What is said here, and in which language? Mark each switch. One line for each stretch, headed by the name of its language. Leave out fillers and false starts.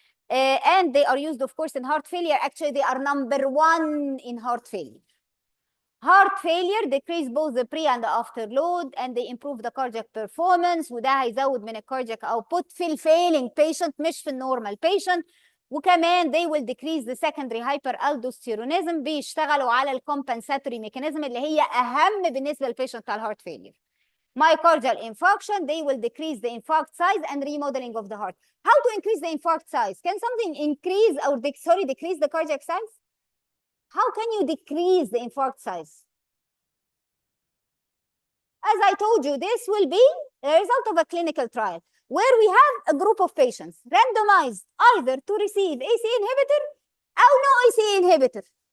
English: And they are used of course in heart failure. Actually they are number one in heart failure. Heart failure decrease both the pre and the after load and they improve the cardiac performance
Arabic: وده هيزود من الكاردياك
English: output في الفailing patient مش في النورمال patient. وكمان they will decrease the secondary hyperaldosteronism.
Arabic: بيشتغلوا على الcompensatory mechanism اللي هي أهم بالنسبة للبيشنت بتاع الهارت failure.
English: Myocardial infarction, they will decrease the infarct size and remodeling of the heart. How to increase the infarct size? Can something increase or decrease the cardiac size? How can you decrease the infarct size? As I told you, this will be the result of a clinical trial where we have a group of patients randomized either to receive ACE inhibitor or no ACE inhibitor.